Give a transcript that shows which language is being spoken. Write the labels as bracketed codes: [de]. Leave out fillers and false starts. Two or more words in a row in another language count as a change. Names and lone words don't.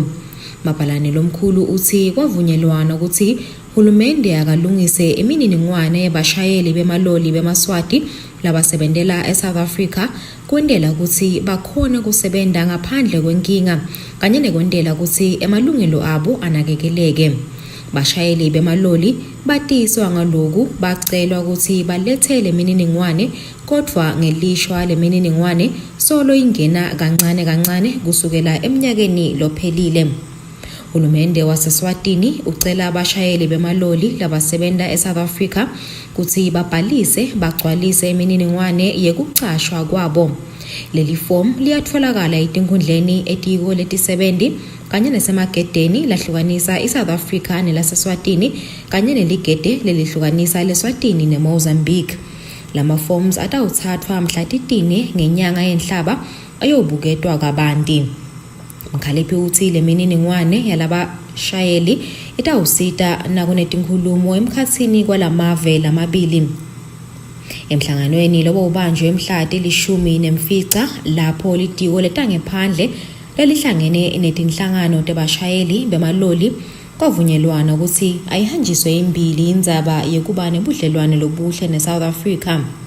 [ss] Mabhalane lomkhulu uthi kwavunyelwana ukuthi hulumende akalungise imininingwane yabashayeli bemaloli bemaswati labasebentela eSouth Africa kwendela ukuthi bakhone kusebenta ngaphandle kwenkinga kanye nekwendela ukuthi emalungelo abo anakekeleke. Bashayeli bemaloli batiswa ngaloku bacelwa ukuthi balethele imininingwane kodwa ngelishwa lemininingwane solo ingena kancane kancane kusukela eminyakeni lophelile. Hulumende waseSwatini ucela abashayeli bemaloli labasebenta eSouth Africa ukuthi babhalise bagcwalise imininingwane yekucashwa kwabo. Leli form liyatfolakala etinkundleni etiko letisebenti kanye nasemagedeni lahlukanisa iSouth Africa nelaseSwatini kanye neligede lelihlukanisa leSwatini neMozambique. Lama forms atawuthathwa mhla titine ngenyanga yenhlaba ayobuketwa kabanti. Mkhaliphi uthi le mininingwane yalabashayeli itawusita nakunetinkhulumo emkhatsini kwalamave lamabili. Emhlanganweni lobo ubanjwe emhlati lishumi nemfica lapho litiko letangephandle lelihlangene netinhlangano tebashayeli bemaloli kwavunyelwana ukuthi ayihanjiswe imbili indzaba yokuba nebudlelwane lobuhle neSouth Africa.